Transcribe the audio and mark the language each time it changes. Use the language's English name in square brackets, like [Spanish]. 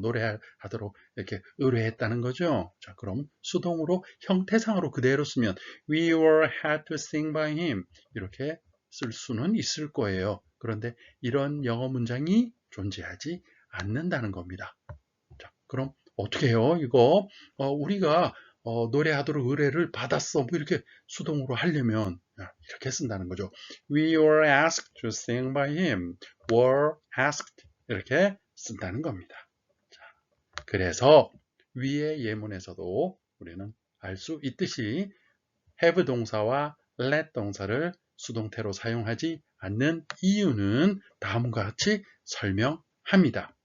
[Korean] 노래하도록 이렇게 의뢰했다는 거죠. 자, 그럼 수동으로 형태상으로 그대로 쓰면 [English] we were had to sing by him [Korean] 이렇게 쓸 수는 있을 거예요. 그런데 이런 영어 문장이 존재하지 않는다는 겁니다. 자, 그럼 어떻게 해요? 이거 우리가 노래하도록 의뢰를 받았어. 뭐 이렇게 수동으로 하려면 이렇게 쓴다는 거죠. [English] We were asked to sing by him. were asked [Korean] 이렇게 쓴다는 겁니다. 자, 그래서 위의 예문에서도 우리는 알 수 있듯이 have 동사와 let 동사를 수동태로 사용하지 않는 이유는 다음과 같이 설명합니다.